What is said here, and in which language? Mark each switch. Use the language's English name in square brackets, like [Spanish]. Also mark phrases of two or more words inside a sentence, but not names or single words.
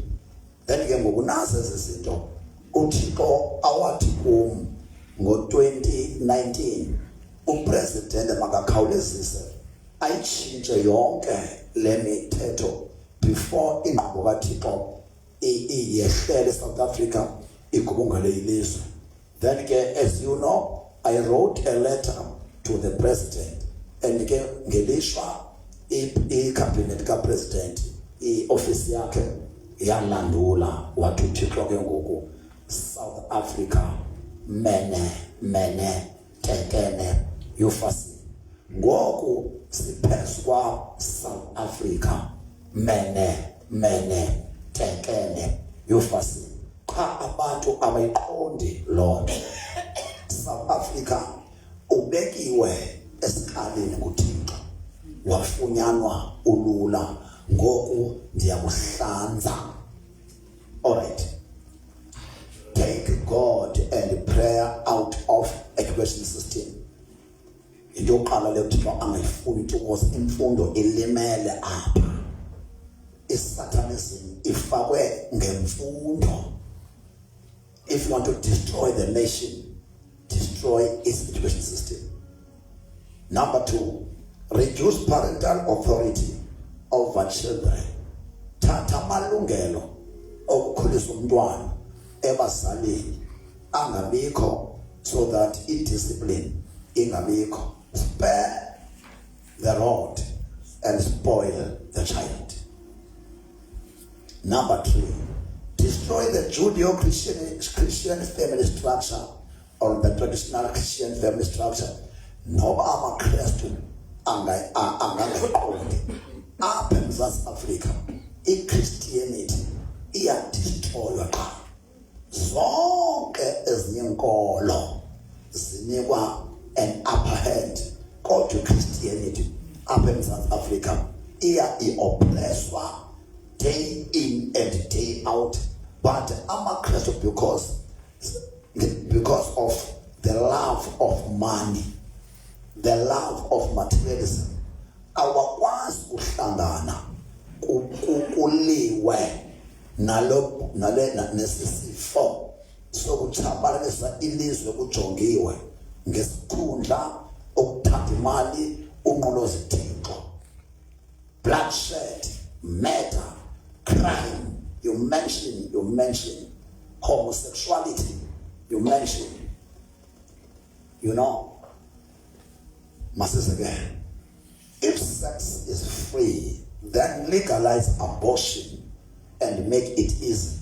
[Xhosa] Then ke ngoku nazo ezi zinto uThixo awathi ngo-2019 upresident makakhawulezise ayitshintshe yonke le mithetho before inkqubo kaThixo iyehlele South Africa igubungele ilizwe. Then ke, [English] as you know, I wrote a letter to the president, and [Xhosa] ke ngelishwa i-cabinet ka-president i-office yakhe yalandula wathi uThixo ke ngoku South Africa [Aramaic] mene tekene yofasi. [Xhosa] Ngoku siphezu kwa South Africa [Aramaic] mene tekene yofasi. [Xhosa] Cha abantu abayiqondi Lord. South Africa ubekiwe esikalini kuThixo, wafunyanwa ulula, ngoku ndiyakuhlanza. [English] All right, take God and prayer out of education system. [Xhosa] Into yokuqala le Thixo angayifuni because imfundo ilimele apha. Isatanism ifakwe ngemfundo. [English] If you want to destroy the nation, destroy its education system. Number 2, reduce parental authority over children. [Xhosa] Thatha amalungelo okukhulisa umntwana ebazalini angabikho, [English] so that [Xhosa] i-discipline ingabikho. [English] Spare the rod and spoil the child. Number 3, destroy the Judeo-Christian family structure or the traditional Christian family structure. [Xhosa] Noba amaKristu angangayiqondi apha eMzantsi Afrika i-Christianity iyadistroywa qha. Zonke ezinye inkolo zinikwa [English] an upper hand, [Xhosa] kodwa kodwa Christianity apha eMzantsi Africa i-oppresswa [English] day in and day out, but [Xhosa] amaKrestu [English] because of the love of money, the love of materialism, [Xhosa] awakwazi uhlangana kuliwe nesifo sokutshabalalisa ilizwe kujongiwe ngesikhundla okuthatha imali unqulo zithixo. [English] Bloodshed, murder, crime, you mention homosexuality, you mention, masses again. If sex is free, then legalize abortion and make it easy.